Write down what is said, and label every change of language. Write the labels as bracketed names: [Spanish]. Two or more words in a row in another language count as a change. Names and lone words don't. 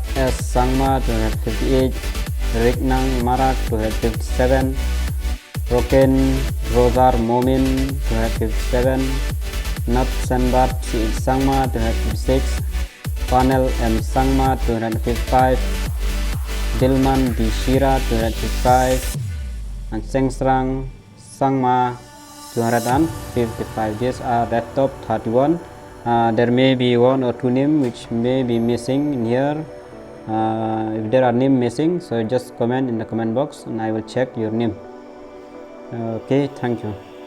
[English] S Sangma 258, Rignang Marak 257, Roken Rozar Momin 257, Nat Senbat C Sangma 256, Panel M Sangma 255, Dilman B Shira 255, and Sengsrang Sangma 255. These are the top 31. There may be one or two names which may be missing in here. If there are names missing, so just comment in the comment box and I will check your name. Okay, thank you.